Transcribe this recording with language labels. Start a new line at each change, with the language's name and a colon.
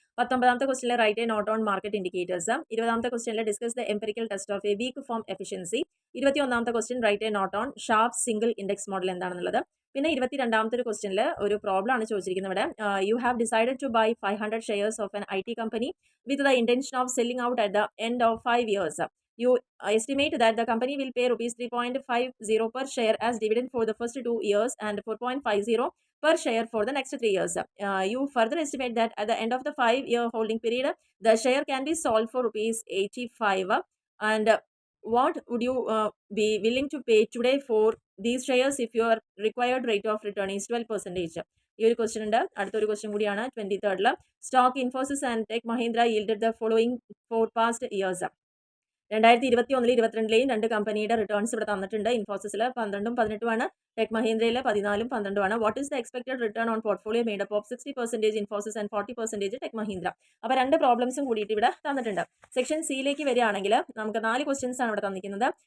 Malayalam: 19ാമത്തെ ക്വസ്റ്റ്യനിൽ
English: Write and note on market indicators.
Malayalam: 20ാമത്തെ ക്വസ്റ്റ്യനിൽ
English: Discuss the empirical test of a weak form efficiency. 21ാമത്തെ question write and note on Sharpe single index model
Malayalam: എന്താണെന്നുള്ളത്. പിന്നെ 22ാമത്തെ ഒരു ക്വസ്റ്റ്യനിൽ ഒരു problem ആണ് ചോദിച്ചിരിക്കുന്നത്. ഇവിടെ
English: You have decided to buy 500 shares of an IT company with the intention of selling out at the end of 5 years. You estimate that the company will pay rupees 3.50 per share as dividend for the first 2 years and 4.50 per share for the next 3 years. You further estimate that at the end of the 5-year holding period, the share can be sold for rupees 85. And what would you be willing to pay today for these shares if your required rate of return is 12%?
Malayalam: ഈ ഒരു question ഉണ്ട്. അടുത്തൊരു question കൂടിയാണ് 23rd.
English: Stock Infosys and Tech Mahindra yielded the following for past years.
Malayalam: 2021 22 രണ്ട് കമ്പനിയുടെ returns ഇവിടെ തന്നിട്ടുണ്ട്. ഇൻഫോസിസിൽ 12 18 ആണ്, ടെക് മഹീന്ദ്രയിൽ 14 12 ആണ്.
English: What is the expected return on portfolio made up of 60% Infosys and 40% Tech Mahindra.
Malayalam: അപ്പോൾ 2 പ്രോബ്ലംസും കൂടിയിട്ട് ഇവിടെ തന്നിട്ടുണ്ട്. സെക്ഷൻ സിയിലേക്ക് വരികയാണെങ്കിൽ നമുക്ക് 4 ക്വസ്റ്റ്യൻസ് ആണ് ഇവിടെ തന്നിരിക്കുന്നത്.